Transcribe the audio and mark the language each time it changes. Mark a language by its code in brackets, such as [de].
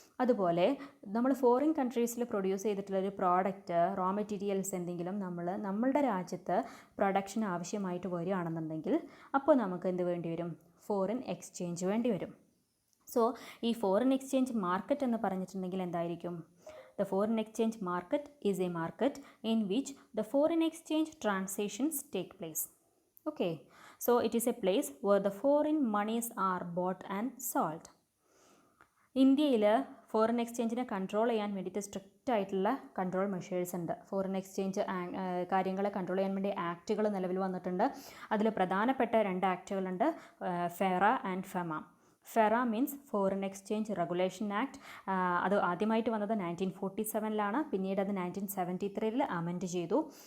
[ml] അതുപോലെ നമ്മൾ foreign കൺട്രീസിൽ produce ചെയ്തിട്ടുള്ള ഒരു പ്രോഡക്റ്റ്, റോ മെറ്റീരിയൽസ് എന്തെങ്കിലും നമ്മളുടെ രാജ്യത്ത് പ്രൊഡക്ഷൻ ആവശ്യമായിട്ട് വരികയാണെന്നുണ്ടെങ്കിൽ അപ്പോൾ നമുക്ക് എന്ത് വേണ്ടി വരും? ഫോറിൻ എക്സ്ചേഞ്ച് വേണ്ടി വരും. സോ ഈ ഫോറിൻ എക്സ്ചേഞ്ച് മാർക്കറ്റ് എന്ന് പറഞ്ഞിട്ടുണ്ടെങ്കിൽ എന്തായിരിക്കും? [en] The foreign exchange market is a market in which the foreign exchange transactions take place. Okay, so it is a place where the foreign monies are bought and sold. [ml] ഇന്ത്യയിൽ foreign എക്സ്ചേഞ്ചിനെ control ചെയ്യാൻ വേണ്ടിയിട്ട് strict ആയിട്ടുള്ള control measures ഉണ്ട്. Foreign exchange കാര്യങ്ങളെ control ചെയ്യാൻ വേണ്ടി ആക്റ്റുകൾ നിലവിൽ വന്നിട്ടുണ്ട്. അതിൽ പ്രധാനപ്പെട്ട 2 ആക്റ്റുകളുണ്ട്, FERA and FEMA. FERA means foreign exchange regulation act. അത് ആദ്യമായിട്ട് വന്നത് 1947 പിന്നീട് അത് 1973 അമെൻഡ് ചെയ്തു.